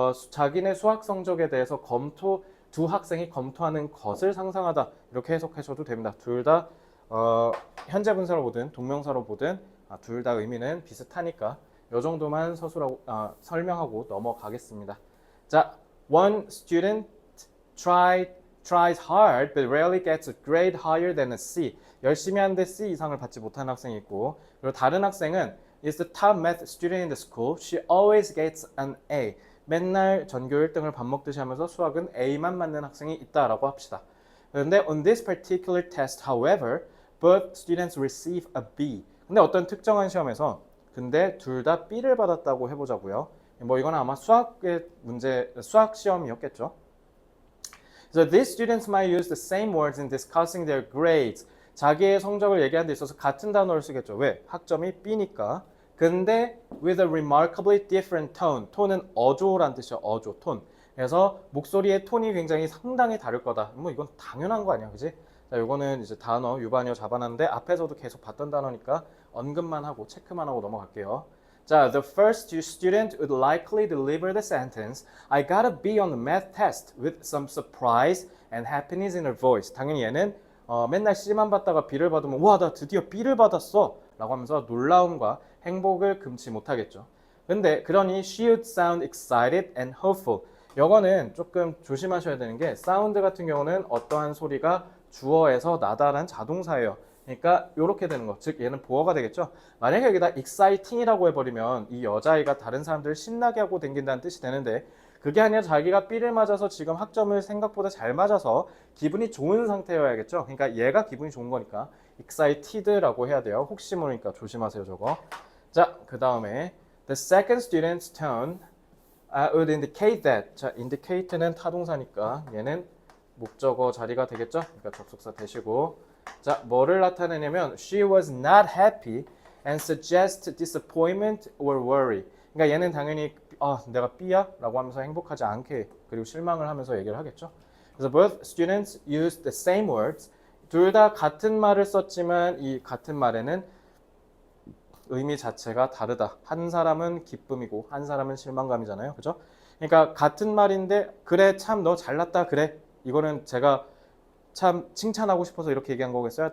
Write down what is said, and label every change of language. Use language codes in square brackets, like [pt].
[ko] 자기네 수학 성적에 대해서 두 학생이 검토하는 것을 상상하다 이렇게 해석하셔도 됩니다. 둘 다 현재 분사로 보든 동명사로 보든 둘 다 의미는 비슷하니까 이 정도만 설명하고 넘어가겠습니다. [en] 자, one student tries hard but rarely gets a grade higher than a C. [ko] 열심히 하는데 C 이상을 받지 못하는 학생이 있고, 그리고 다른 학생은 [en] is the top math student in the school. She always gets an A. [ko] 맨날 전교 1등을 밥 먹듯이 하면서 수학은 A만 맞는 학생이 있다라고 합시다. 그런데 [en] on this particular test, however, both students receive a B. [ko] 근데 어떤 특정한 시험에서 근데 둘 다 B를 받았다고 해보자고요. 뭐 이건 아마 수학의 문제, 수학 시험이었겠죠. [en] So these students might use the same words in discussing their grades. [ko] 자기의 성적을 얘기하는 데 있어서 같은 단어를 쓰겠죠. 왜? 학점이 B니까. [en] 근데 with a remarkably different tone. [ko] 톤은 어조란 뜻이죠. 어조, 톤. 그래서 목소리의 톤이 굉장히 상당히 다를 거다. 뭐 이건 당연한 거 아니야, 그지? 자, 요거는 이제 단어, 유반이어 잡아놨는데 앞에서도 계속 봤던 단어니까 언급만 하고 체크만 하고 넘어갈게요. [en] 자, the first student would likely deliver the sentence, I got a B on the math test with some surprise and happiness in her voice. [ko] 당연히 얘는 맨날 C만 받다가 B를 받으면 와, 나 드디어 B를 받았어 라고 하면서 놀라움과 행복을 금치 못하겠죠. 근데 그러니 [en] she would sound excited and hopeful. [ko] 이거는 조금 조심하셔야 되는 게 사운드 같은 경우는 어떠한 소리가 주어에서 나다란 자동사예요. 그러니까 이렇게 되는 거, 즉 얘는 보어가 되겠죠. 만약에 여기다 exciting이라고 해버리면 이 여자아이가 다른 사람들을 신나게 하고 댕긴다는 뜻이 되는데 그게 아니라 자기가 B를 맞아서 지금 학점을 생각보다 잘 맞아서 기분이 좋은 상태여야겠죠. 그러니까 얘가 기분이 좋은 거니까 excited라고 해야 돼요. 혹시 모르니까 조심하세요 저거. [en] 자, [ko] 그 다음에 [en] the second student's tone would indicate that. [ko] 자, indicate는 타동사니까 얘는 목적어 자리가 되겠죠. 그러니까 접속사 대시고. [en] 자, [ko] 뭐를 나타내냐면 [en] she was not happy and suggest disappointment or worry. [ko] 그러니까 얘는 당연히 내가 B야? 라고 하면서 행복하지 않게 그리고 실망을 하면서 얘기를 하겠죠. 그래서 [en] both students used the same words. [ko] 둘 다 같은 말을 썼지만 이 같은 말에는 의미 자체가 다르다. 한 사람은 기쁨이고 한 사람은 실망감이잖아요. 그죠? 그러니까 같은 말인데 그래 참 너 잘났다 그래. 이거는 제가 참 칭찬하고 싶어서 이렇게 얘기한 거겠어요?